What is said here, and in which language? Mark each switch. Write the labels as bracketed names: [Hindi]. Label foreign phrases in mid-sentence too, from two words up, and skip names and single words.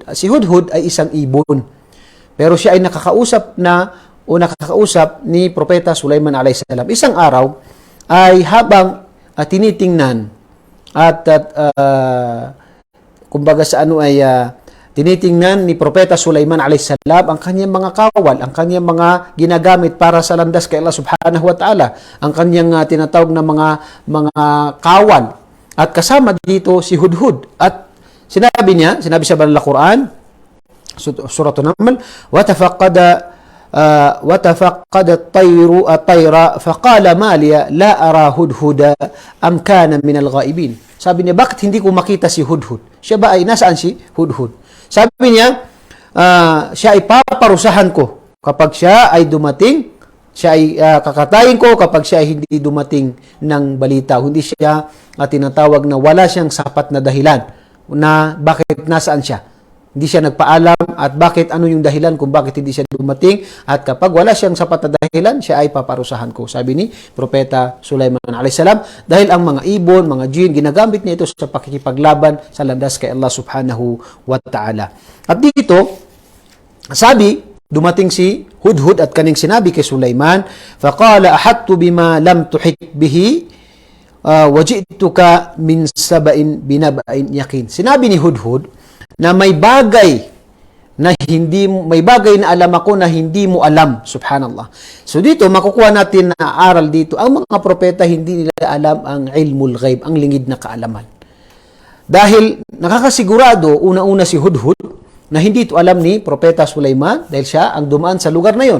[Filipino] Si Hudhud ay isang ibon. Pero siya ay nakakausap ni Propeta Sulaiman a.s. Isang araw, ay habang tinitingnan at kumbaga sa ano ay tinitingnan ni Propeta Sulaiman [Arabic] عليه السلام [Filipino] ang kanyang mga kawal, ang kanyang mga ginagamit para sa landas kay Allah [Arabic] سبحانه وتعالى, [Filipino] ang kanyang tinatawag na mga kawal. At kasama dito si Hudhud. At sinabi sa banal na Quran, Surah An-Naml, [Arabic] وَتَفَقَّدَ الطَّيْرُ فَقَالَ مَا لِيَ لَا أَرَى هُدْهُدًا أَمْ كَانَ مِنَ الْغَائِبِينَ. [Filipino] Sabi niya, bakit hindi ko makita si Hudhud? Siya ba ay nasaan si Hudhud? Sabi niya, siya ay paparusahan ko kapag siya ay dumating, siya ay kakatayin ko kapag siya ay hindi dumating ng balita. Hindi siya tinatawag na wala siyang sapat na dahilan na bakit nasaan siya. Hindi siya nagpaalam at bakit ano yung dahilan kung bakit hindi siya dumating, at kapag wala siyang sapat na dahilan, siya ay paparusahan ko. Sabi ni Propeta Sulaiman [Arabic] عليه السلام, [Filipino] dahil ang mga ibon, mga jinn, ginagamit niya ito sa pakikipaglaban sa landas kay Allah [Arabic] سبحانه وتعالى. [Filipino] At dito, sabi, dumating si Hudhud at kaning sinabi kay Sulaiman, [Arabic] فَقَالَ أَحَطْتُ بِمَا لَمْ تُحِطْ بِهِ وَجِئْتُكَ مِنْ سَبَإٍ بِنَبَإٍ يَقِينٍ. [Filipino] Sinabi ni Hudhud na may bagay na alam ako na hindi mo alam. Subhanallah. So dito, makukuha natin na aral dito, ang mga propeta hindi nila alam ang [Arabic] علم الغيب, [Filipino] ang lingid na kaalaman. Dahil nakakasigurado, una-una si Hudhud, na hindi ito alam ni Propeta Sulaiman dahil siya ang dumaan sa lugar na yon.